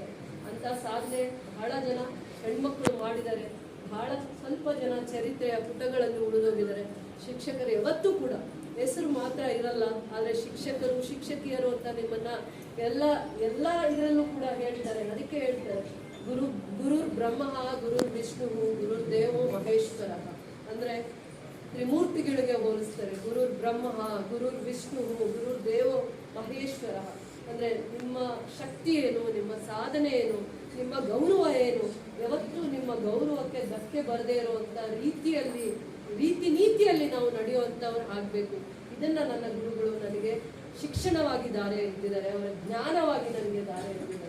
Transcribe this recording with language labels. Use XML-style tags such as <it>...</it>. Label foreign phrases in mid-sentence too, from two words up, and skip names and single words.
<kn>ಅಂತ ಸಾಧನೆ ಬಹಳ ಜನ ಹೆಣ್ಮಕ್ಳು ಮಾಡಿದ್ದಾರೆ, ಬಹಳ ಸ್ವಲ್ಪ ಜನ ಚರಿತ್ರೆಯ ಪುಟಗಳಲ್ಲಿ ಉಳಿದೋಗಿದ್ದಾರೆ. ಶಿಕ್ಷಕರು ಯಾವತ್ತೂ ಕೂಡ ಹೆಸರು ಮಾತ್ರ ಇರಲ್ಲ, ಆದರೆ ಶಿಕ್ಷಕರು, ಶಿಕ್ಷಕಿಯರು ಅಂತ ನಿಮ್ಮನ್ನ ಎಲ್ಲ ಇದರಲ್ಲೂ ಕೂಡ ಹೇಳ್ತಾರೆ. ಅದಕ್ಕೆ ಹೇಳ್ತಾರೆ</kn> <sa>ಗುರುರ್ ಬ್ರಹ್ಮ, ಗುರುರ್ ವಿಷ್ಣು, ಗುರುರ್ ದೇವೋ ಮಹೇಶ್ವರ.</sa> <kn>ಅಂದ್ರೆ ತ್ರಿಮೂರ್ತಿಗಳಿಗೆ ಹೋಲಿಸ್ತಾರೆ.</kn> <sa>ಗುರುರ್ ಬ್ರಹ್ಮ, ಗುರುರ್ ವಿಷ್ಣು, ಗುರುರ್ ದೇವೋ ಮಹೇಶ್ವರ.</sa> <kn>ಅಂದ್ರೆ ನಿಮ್ಮ ಶಕ್ತಿ ಏನು, ನಿಮ್ಮ ಸಾಧನೆ ಏನು, ನಿಮ್ಮ ಗೌರವ ಏನು, ಯಾವತ್ತೂ ನಿಮ್ಮ ಗೌರವಕ್ಕೆ ಧಕ್ಕೆ ಬರದೇ ಇರುವಂತ ರೀತಿ ನೀತಿಯಲ್ಲಿ ನಾವು ನಡೆಯುವಂಥವ್ರು ಆಗಬೇಕು. ಇದನ್ನ ನನ್ನ ಗುರುಗಳು ನನಗೆ ಶಿಕ್ಷಣವಾಗಿ ದಾರಿ ಎತ್ತಿದ್ದಾರೆ, ಅವರ ಜ್ಞಾನವಾಗಿ ನನಗೆ ದಾರಿ ಎತ್ತಿದ್ದಾರೆ.</kn>